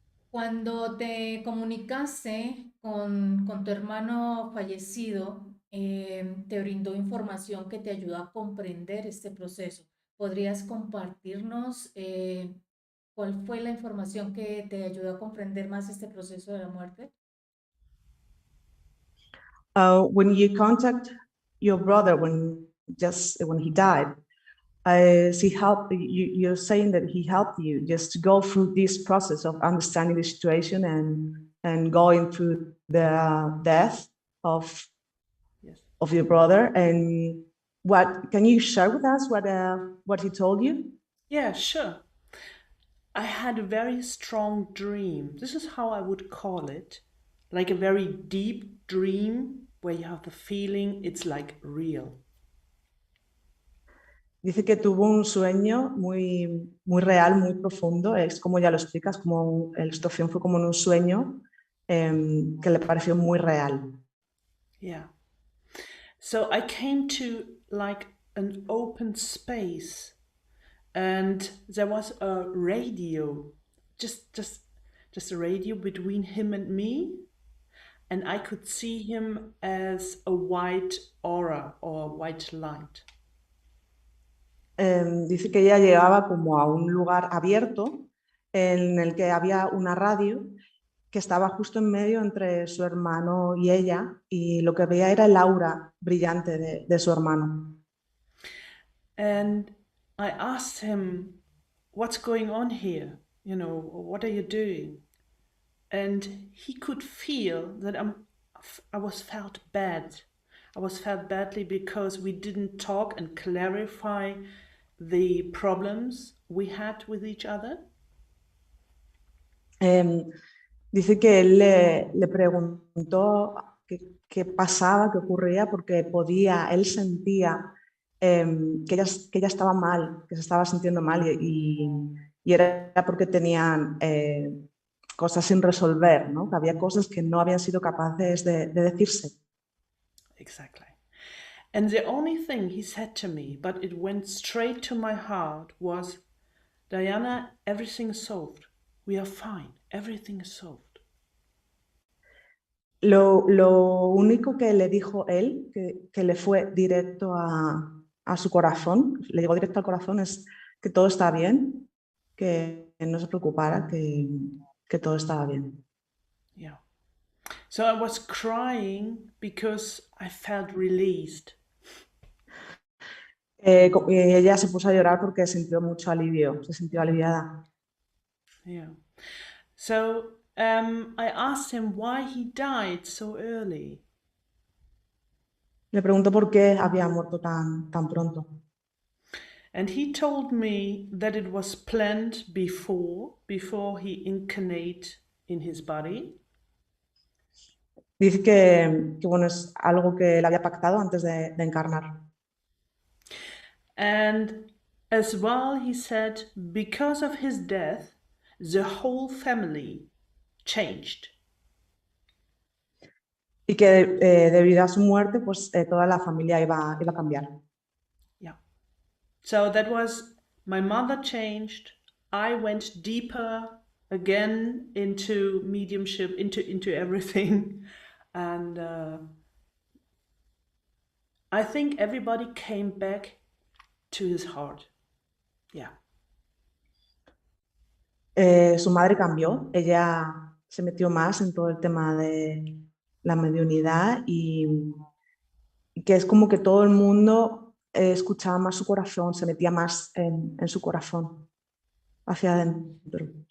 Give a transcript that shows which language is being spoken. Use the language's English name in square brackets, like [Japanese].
[Spanish] Cuando te comunicaste con tu hermano fallecido, te brindó información que te ayudó a comprender este proceso. ¿Podrías compartirnos cuál fue la información que te ayudó a comprender más este proceso de la muerte? [English] When you contact your brother when he died, he helped you. You're saying that he helped you just to go through this process of understanding the situation and going through the death of Yes. of your brother. And what can you share with us? What he told you? Yeah, sure. I had a very strong dream. This is how I would call it. Like a very deep dream where you have the feeling it's like real. [Spanish] Dice que tuvo un sueño muy real, muy profundo. Es como ya lo explicas, como la situación fue como en un sueño que le pareció muy real. [English] Yeah. So I came to like an open space and there was a radio, just a radio between him and me, and I could see him as a white aura or white light. [Spanish] Dice que ella llegaba como a un lugar abierto en el que había una radio que estaba justo en medio entre su hermano y ella, y lo que veía era el aura brillante de su hermano. [English] And I asked him, what's going on here? You know, what are you doing? And he could feel that I was felt bad. I was felt badly because we didn't talk and clarify the problems we had with each other. [Spanish] Dice que él le preguntó qué pasaba, qué ocurría, porque él sentía que ella estaba mal, que se estaba sintiendo mal y era porque tenían cosas sin resolver, ¿no? Que había cosas que no habían sido capaces de decirse. [English] Exactly. And the only thing he said to me, but it went straight to my heart, was, Diana, everything is solved. We are fine. Everything is solved. [Spanish] Lo único que le dijo él, que le fue directo a su corazón, le llegó directo al corazón, es que todo está bien, que no se preocupara, que todo estaba bien. [English] Yeah. So I was crying because I felt released. [Spanish] Ella se puso a llorar porque sintió mucho alivio, se sintió aliviada. [English] Yeah. So I asked him why he died so early. [Spanish] Le preguntó por qué había muerto tan pronto. [English] And he told me that it was planned before he incarnate in his body. [Spanish] Dice que bueno, es algo que él había pactado antes de encarnar. [English] And as well, he said, because of his death, the whole family changed. [Spanish] Y que debido a su muerte, pues toda la familia iba a cambiar. [English] Yeah. So that was, my mother changed. I went deeper again into mediumship, into everything. And I think everybody came back to his heart. Yeah. [Spanish] Su madre cambió, ella se metió más en todo el tema de la mediunidad y que es como que todo el mundo escuchaba más su corazón, se metía más en su corazón, hacia adentro.